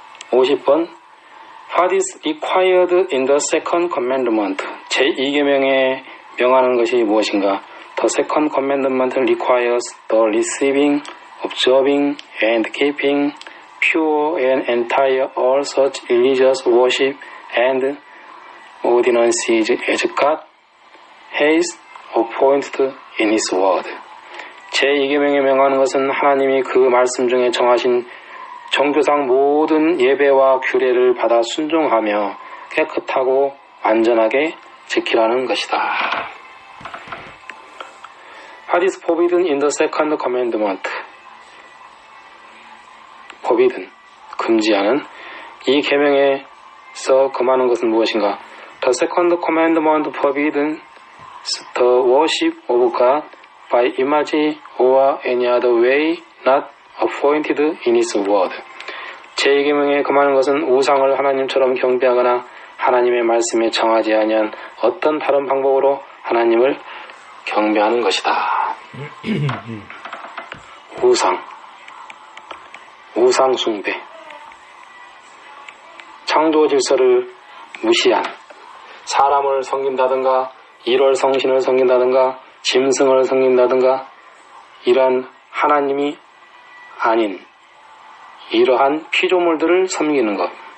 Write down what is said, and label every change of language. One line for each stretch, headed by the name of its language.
English: 50번 What is required in the second commandment?
Korean: 제2계명에 명하는 것이 무엇인가?
English: The second commandment requires the receiving, observing, and keeping pure and entire all such religious worship and ordinances as God has appointed in His word.
Korean: 제2계명에 명하는 것은 하나님이 그 말씀 중에 정하신 종교상 모든 예배와 규례를 받아 순종하며 깨끗하고 완전하게 지키라는 것이다.
English: What is forbidden in the second commandment?
Korean: forbidden, 금지하는 이 계명에서 금하는 것은 무엇인가?
English: The second commandment forbids the worship of God by image or any other way not appointed in His word.
Korean: 제2계명에 금하는 것은 우상을 하나님처럼 경배하거나 하나님의 말씀에 정하지 아니한 어떤 다른 방법으로 하나님을 경배하는 것이다. 우상 숭배, 창조 질서를 무시한 사람을 섬긴다든가 일월성신을 섬긴다든가 짐승을 섬긴다든가 이러한 하나님이 아닌 이러한 피조물들을 섬기는 것,